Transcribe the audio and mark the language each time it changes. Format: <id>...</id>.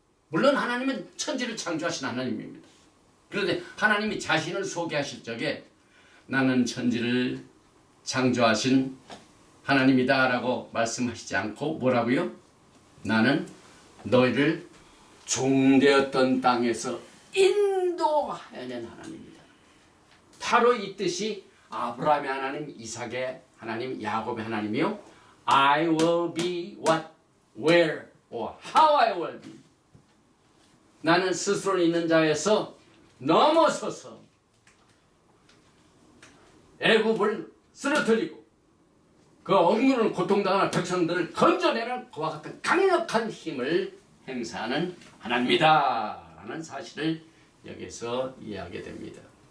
<ko>물론 하나님은 천지를 창조하신 하나님입니다. 그런데 하나님이 자신을 소개하실 적에 나는 천지를 창조하신 하나님이다 라고 말씀하시지 않고 뭐라고요? 나는 너희를 종되었던 땅에서 인도하여낸 하나님입니다. 바로 이 뜻이 아브라함의 하나님, 이삭의 하나님, 야곱의 하나님이요.</ko> <en>I will be what, where, or how I will be.</en> <ko>나는 스스로 있는 자에서 넘어서서 애굽을 쓰러뜨리고 그 억누르는 고통당하는 백성들을 건져내는 그와 같은 강력한 힘을 행사하는 하나님이다 라는 사실을 여기서 이해하게 됩니다.</ko>